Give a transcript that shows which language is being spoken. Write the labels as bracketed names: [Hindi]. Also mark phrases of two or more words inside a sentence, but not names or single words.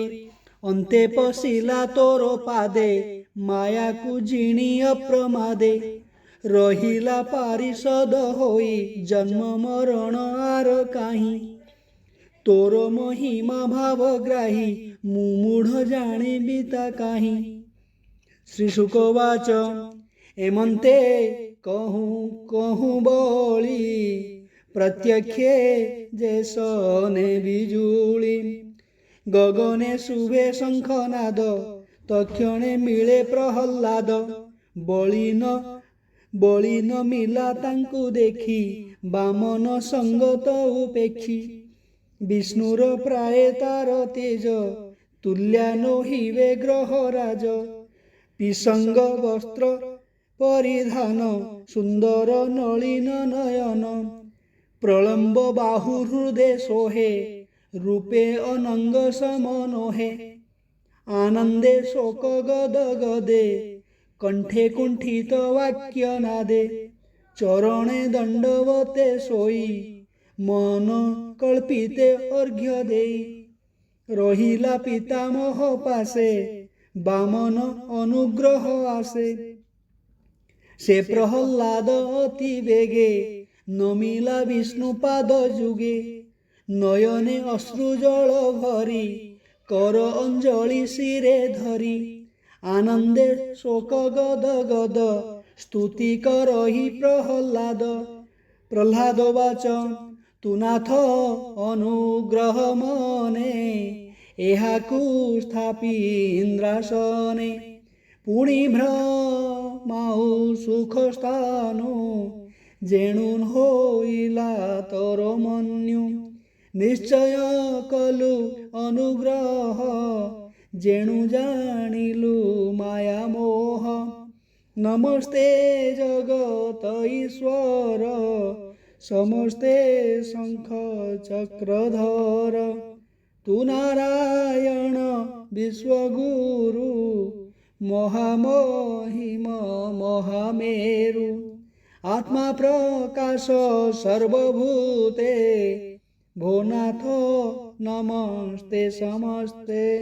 [Odia] ଅନ୍ତେ ପଶିଲା ତୋର ପାଦେ ମାୟା କୁ ଜିଣି ଅପ୍ରମାଦେ ରହିଲା ପାରିଷଦ ହୋଇ ଜନ୍ମ ମରଣ ଆର କାହିଁ। ତୋର ମହିମା ଭାବଗ୍ରାହୀ ମୁମୂଢ଼ ଜାଣି ବିତା କାହିଁ। ଶ୍ରୀଶୁକବାଚ ଏମନ୍ତେ କହୁଁ କହୁଁ ବଳି ପ୍ରତ୍ୟକ୍ଷେ ଯେ ସନେ ବିଜୁଳି ଗଗନେ ଶୁଭେ ଶଙ୍ଖନାଦ ତକ୍ଷଣେ ମିଳେ ପ୍ରହଲ୍ଲାଦ। ବଳି ନ ମିଳା ତାଙ୍କୁ ଦେଖି ବାମନ ସଙ୍ଗତ ଉପେକ୍ଷି। ବିଷ୍ଣୁର ପ୍ରାୟ ତାର ତେଜ ତୁଲ୍ୟ ନୋହିବେ ଗ୍ରହରାଜ ପିସଙ୍ଗ ବସ୍ତ୍ର ପରିଧାନ ସୁନ୍ଦର ନଳିନ ନୟନ ପ୍ରଲମ୍ବ ବାହୁ ହୃଦୟ ସୋହେ ରୂପେ ଅନଙ୍ଗ ସମନୋହେ। ଆନନ୍ଦେ ଶୋକ ଗଦ ଗଦେ କଣ୍ଠେ କୁଣ୍ଠିତ ବାକ୍ୟ ନାଦେ ଚରଣେ ଦଣ୍ଡବତେ ସୋଇ ମନ କଳ୍ପିତେ ଅର୍ଘ୍ୟ ଦେଇ। ରହିଲା ପିତାମହ ପାଶେ ବାମନ ଅନୁଗ୍ରହ ଆଶେ ସେ ପ୍ରହଲ୍ଲାଦ ଅତି ବେଗେ ନମିଲା ବିଷ୍ଣୁ ପାଦ ଯୁଗେ। ନୟନେ ଅଶ୍ରୁ ଜଳ ଭରି କର ଅଞ୍ଜଳି ଶିରେ ଧରି ଆନନ୍ଦେ ଶୋକ ଗଦ ଗଦ ସ୍ତୁତି କରହି ପ୍ରହଲ୍ଲାଦ। ପ୍ରହ୍ଲାଦ ବାଚ ତୁ ନାଥ ଅନୁଗ୍ରହ ମନେ ଏହାକୁ ସ୍ଥାପି ଇନ୍ଦ୍ରାସନେ ପୁଣି ଭ୍ରମାଉ ସୁଖ ସ୍ଥାନୁ ଯେଣୁ ହୋଇଲା ତୋର ମନ୍ୟୁ। ନିଶ୍ଚୟ କଲୁ ଅନୁଗ୍ରହ ଯେଣୁ ଜାଣିଲୁ ମାୟା ମୋହ। ନମସ୍ତେ ଜଗତ ଈଶ୍ୱର ସମସ୍ତେ ଶଙ୍ଖ ଚକ୍ରଧର ତୁ ନାରାୟଣ ବିଶ୍ୱଗୁରୁ ମହାମହିମ ମହାମେରୁ ଆତ୍ମା ପ୍ରକାଶ ସର୍ବଭୂତେ ଭୋନାଥ ନମସ୍ତେ ସମସ୍ତେ।